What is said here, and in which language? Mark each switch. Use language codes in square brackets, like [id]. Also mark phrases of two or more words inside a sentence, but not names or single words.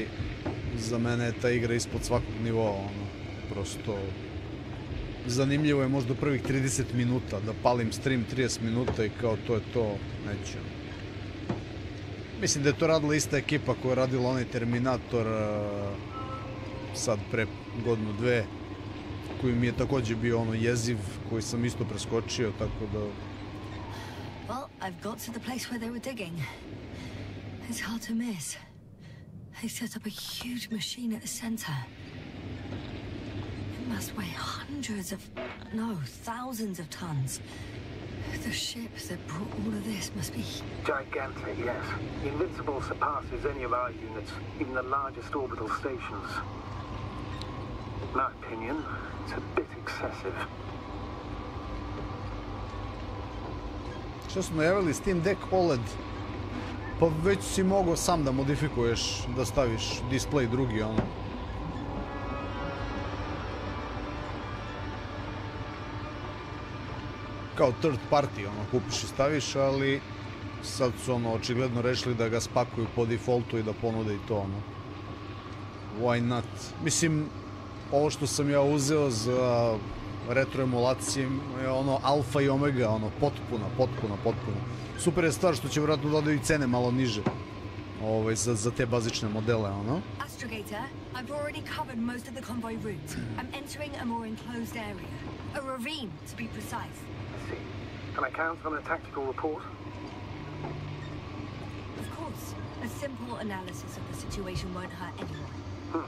[sr] Za mene je ta igra ispod svakog nivoa, ono, prosto zanimljivo je možda prvih 30 minuta, da palim stream 30 minuta i kao to je to, neću. Mislim da je to radila ista ekipa koja je radila onaj Terminator sad pre godinu, dve, koji mi je također bio ono jeziv, koji sam isto preskočio, tako da... [en] Well, I've got to the place where they were digging. It's hard to miss. They set up a huge machine at the center. It must weigh hundreds of, no, thousands of tons. The ship that brought all of this must be... Gigantic, yes. Invincible surpasses any of our units, even the largest orbital stations. In my opinion, it's a bit excessive. [sr] Što smo najavili Steam Deck OLED? Pa već si mogao sam da modifikuješ, da staviš display drugi, ono. Kao [en] third party, [sr] ono, kupiš i staviš, ali sad su, ono, očigledno rešili da ga spakuju po defaultu i da ponude i to, ono. [en] Why not? [sr] Mislim, ovo što sam ja uzeo za retro emulacije je ono alfa i omega, ono, potpuno. Super je stvar što će vjerojatno dodaju i cene malo niže za te bazične modele, ono. [en] Astrogator, I've already covered most of the convoy route. I'm entering a more enclosed area. A ravine, to be precise. I see. Can I count on a tactical report? Of course. A simple analysis of the situation won't hurt anyone.